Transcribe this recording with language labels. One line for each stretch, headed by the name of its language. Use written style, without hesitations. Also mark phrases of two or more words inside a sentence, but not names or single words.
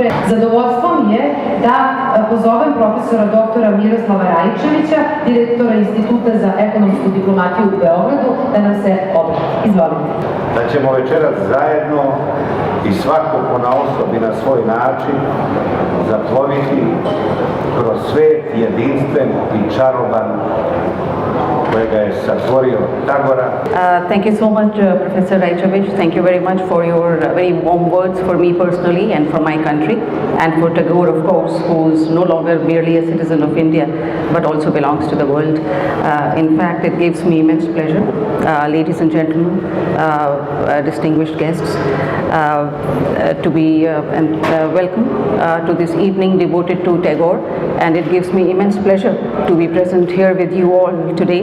Serbian: Zadovoljstvo mi je da pozovem profesora doktora Miroslava Raičevića, direktora Instituta za ekonomsku diplomatiju u Beogradu, da nam se obrati. Izvolite. Da ćemo večeras zajedno i svako ponaosob i na svoj način zaploviti kroz svet jedinstven i čaroban kojega je satvorio Tagora.
English: Thank you so much, Professor Raičević. Thank you very much for your very warm words for me personally and for my country, and for Tagore, of course, who's no longer merely a citizen of India, but also belongs to the world. In fact, it gives me immense pleasure, ladies and gentlemen, distinguished guests, to be welcome to this evening devoted to Tagore, and it gives me immense pleasure to be present here with you all today.